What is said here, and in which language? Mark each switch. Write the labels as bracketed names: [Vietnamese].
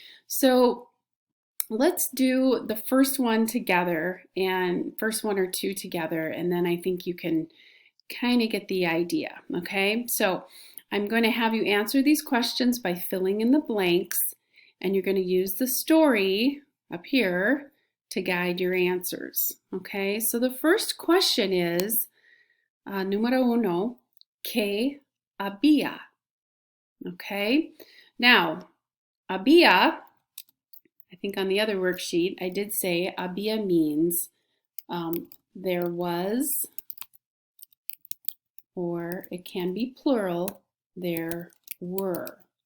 [English] So let's do the first one together, and first one or two together, and then I think you can kind of get the idea, okay? So I'm going to have you answer these questions by filling in the blanks, and you're going to use the story up here to guide your answers, okay? So the first question is, número uno, [Spanish] ¿qué había? [English] Okay, now había, I think on the other worksheet, I did say había means there was, or it can be plural, there were.